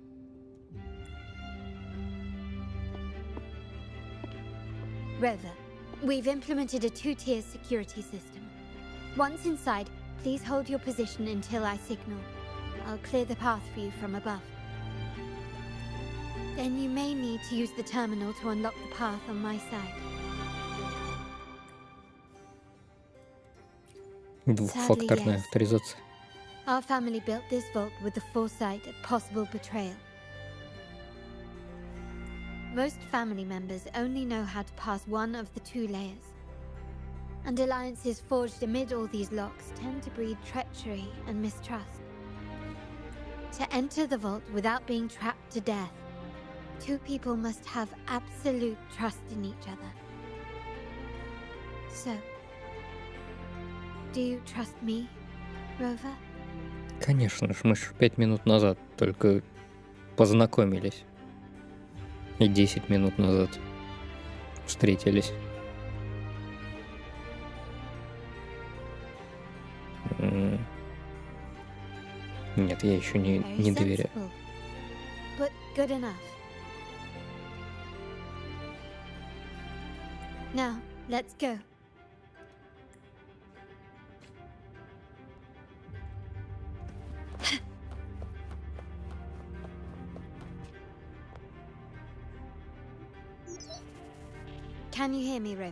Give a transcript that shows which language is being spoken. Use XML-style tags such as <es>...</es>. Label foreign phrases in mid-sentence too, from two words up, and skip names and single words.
<en>Rover, we've implemented a two-tier security system. Once inside, please hold your position until I signal. I'll clear the path for you from above. Then you may need to use the terminal to unlock the path on my side.</en> <ru>Двухфакторная авторизация.</ru> <en>Our family built this vault with the foresight of possible betrayal. Most family members only know how to pass one of the two layers. And alliances forged amid all these locks tend to breed treachery and mistrust. To enter the vault without being trapped to death, two people must have absolute trust in each other. So, do you trust me, Rover?</en> <ru>Конечно же, мы же 5 минут назад только познакомились. И 10 минут назад встретились. Нет, я еще не доверяю.</ru> <en>But good enough. Now, let's go. Can you hear me, Rover?</en>